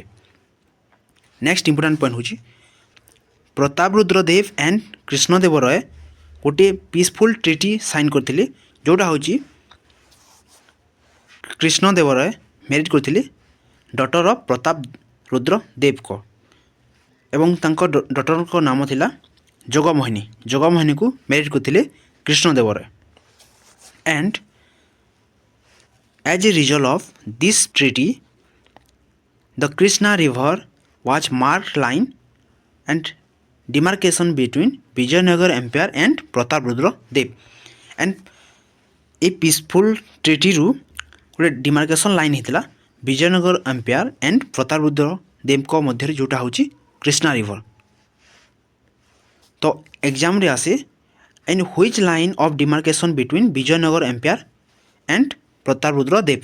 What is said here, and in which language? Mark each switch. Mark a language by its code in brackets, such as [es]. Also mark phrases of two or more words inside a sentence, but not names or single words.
[en] next important point [or] ହେଉଛି ପ୍ରତାପରୁଦ୍ର ଦେବ ଆଣ୍ଡ କୃଷ୍ଣଦେବରାୟ ଗୋଟିଏ [en] peaceful treaty sign [or] କରିଥିଲେ ଯେଉଁଟା ହେଉଛି କୃଷ୍ଣଦେବରାୟ ମ୍ୟାରେଜ୍ କରିଥିଲେ [en] daughter of [or] ପ୍ରତାପରୁଦ୍ର ଦେବଙ୍କ ଏବଂ ତାଙ୍କ ଡଟରଙ୍କ ନାମ ଥିଲା ଜଗମୋହିନୀ। ଜଗମୋହିନୀକୁ ମ୍ୟାରେଜ୍ କରିଥିଲେ କୃଷ୍ଣଦେବରାୟ। [en] ଆଣ୍ଡ as a result of this treaty the Krishna river was marked line and demarcation between Vijayanagar empire and Prataparudra Dev and a peaceful treaty [or] ରୁ ଗୋଟେ ଡିମାର୍କେସନ୍ ଲାଇନ୍ ହେଇଥିଲା ବିଜୟନଗର ଏମ୍ପାୟାର ଆଣ୍ଡ ପ୍ରତାପରୁଦ୍ର ଦେବଙ୍କ ମଧ୍ୟରେ ଯେଉଁଟା ହେଉଛି କୃଷ୍ଣା ରିଭର। ତ ଏକ୍ଜାମ୍ରେ ଆସେ [en] and which line of demarcation between Vijayanagar empire and Prataparudra Dev.